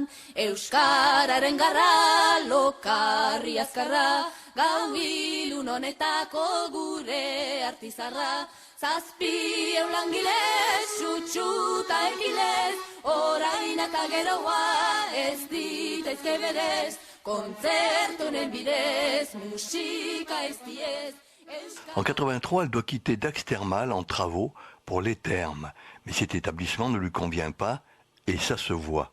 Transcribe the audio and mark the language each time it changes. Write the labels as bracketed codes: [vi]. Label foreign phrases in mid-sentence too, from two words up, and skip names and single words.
[eu] Euskararen garra, lokarri azkarra, gau ilun honetako gure artizarra, 700 langile, sutsuta ekilez, orain eta geroa ez ditaizke berez, kontzertunen bidez, musika ez diez. [fr] En 83, elle doit quitter Dax Thermal en travaux pour les thermes. Mais cet établissement ne lui convient pas et ça se voit.